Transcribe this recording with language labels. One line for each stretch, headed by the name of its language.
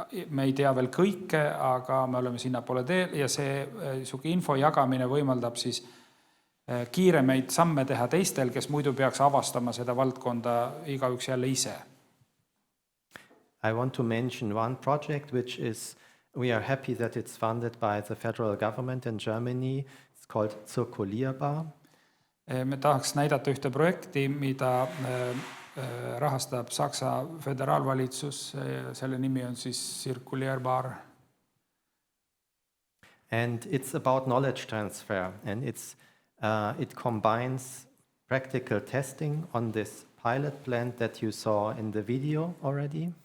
Estonian: Me ei tea veel kõike, aga me oleme sinnapoole teel ja see info jagamine võimaldab siis kiiremeid samme teha teistel, kes muidu peaks avastama seda valdkonda igaüks jälle ise.
English: I want to mention one project which is, we are happy that it's funded by the federal government in Germany. It's called Zirkulierbar.
Estonian: Me tahaks näidata ühte projekti, mida rahastab Saksa föderaalvalitsus. Selle nimi on siis Zirkulierbar.
English: And it's about knowledge transfer, and it combines practical testing on this pilot plant that you saw in the video already.